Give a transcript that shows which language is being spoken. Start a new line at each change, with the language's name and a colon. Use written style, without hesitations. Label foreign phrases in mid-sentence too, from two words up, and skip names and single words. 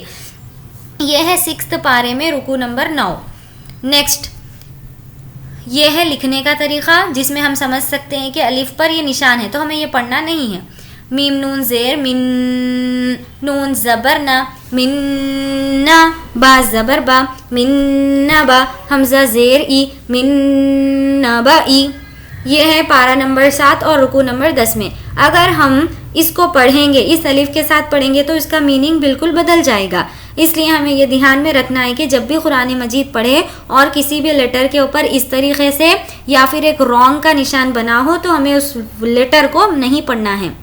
Urdu: یہ ہے 6 پارے میں رکوع نمبر 9۔ نیکسٹ یہ ہے لکھنے کا طریقہ جس میں ہم سمجھ سکتے ہیں کہ الف پر یہ نشان ہے تو ہمیں یہ پڑھنا نہیں ہے۔ میم نون زیر من، نون زبر نا، من نا، با زبر با، من نا با، حمزہ زیر ای، من نا با ای۔ یہ ہے پارہ نمبر 7 اور رکوع نمبر 10 میں۔ اگر ہم اس کو پڑھیں گے، اس الف کے ساتھ پڑھیں گے تو اس کا میننگ بالکل بدل جائے گا۔ اس لیے ہمیں یہ دھیان میں رکھنا ہے کہ جب بھی قرآن مجید پڑھے اور کسی بھی لیٹر کے اوپر اس طریقے سے یا پھر ایک رانگ کا نشان بنا ہو تو ہمیں اس لیٹر کو نہیں پڑھنا ہے۔